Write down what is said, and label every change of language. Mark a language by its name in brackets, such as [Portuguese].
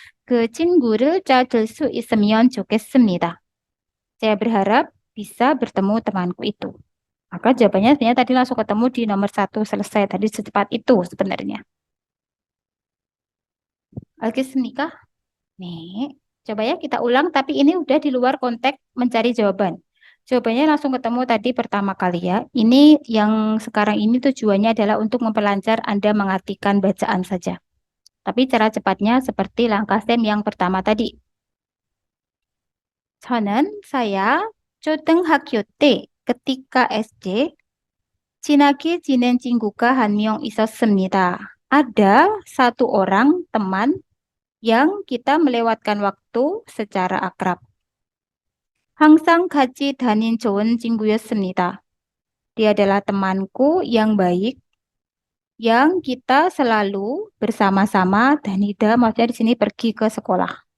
[Korean] 그 친구를 찾을 수 있으면 좋겠습니다. [Indonesian] Saya berharap bisa bertemu temanku itu. Maka jawabannya sebenarnya tadi langsung ketemu di nomor 1 selesai. Tadi secepat itu sebenarnya. Alkisnika. Nih, coba ya kita ulang. Tapi ini udah di luar konteks mencari jawaban. Jawabannya langsung ketemu tadi pertama kali ya. Ini yang sekarang ini tujuannya adalah untuk memperlancar Anda mengartikan bacaan saja. Tapi cara cepatnya seperti langkah STEM yang pertama tadi. [Korean] saya 초등학교 때, [Indonesian] ketika SD, [Korean] 친하게 지낸 친구가 한 명 있었습니다. [Indonesian] Ada satu orang teman yang kita melewatkan waktu secara akrab. [Korean] 항상 같이 다닌 좋은 친구였습니다. [Indonesian] Dia adalah temanku yang baik, yang kita selalu bersama-sama, danida maksudnya di sini pergi ke sekolah.